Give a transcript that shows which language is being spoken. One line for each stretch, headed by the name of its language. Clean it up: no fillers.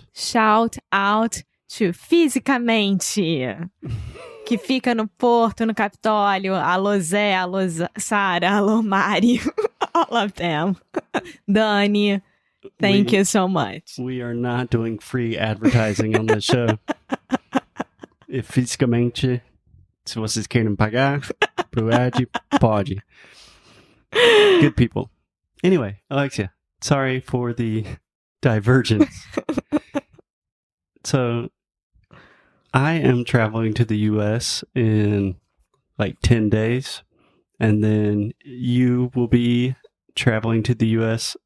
English: Shout out to
Portuguese: Fisicamente, que fica no Porto, no Capitólio. Alô Zé, alô Sara, alô Mari.
English: All of them.
Portuguese: Dani.
English: Thank you so much. We are not doing free advertising on this show.
Portuguese: If fisicamente, se vocês querem pagar, pode.
English: Good people. Anyway, Alexia, sorry for the divergence. So, I am traveling to the U.S. in like 10 days, and then you will be traveling to the U.S.